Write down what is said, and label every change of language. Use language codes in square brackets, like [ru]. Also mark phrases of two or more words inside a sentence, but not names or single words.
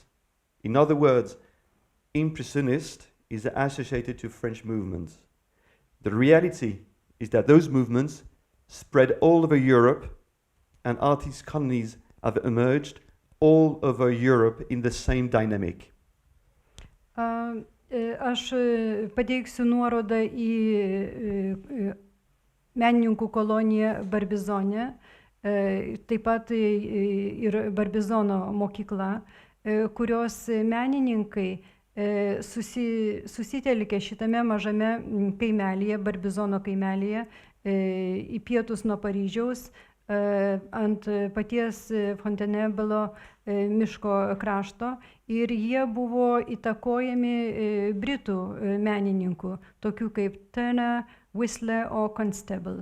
[en] In other words, impressionist is associated to French movements. The reality is that those movements spread all over Europe, and artist colonies have emerged all over Europe in the same dynamic. [lt] Aš pateiksiu nuorodą į menininkų koloniją Barbizone, taip pat ir Barbizono mokykla, kurios menininkai susitelkė šitame mažame kaimelyje, Barbizono kaimelyje, į pietus nuo Paryžiaus, ant paties Fontainebleau miško krašto, ir jie buvo įtakojami britų menininkų, tokių kaip Turner, Whistler o Constable.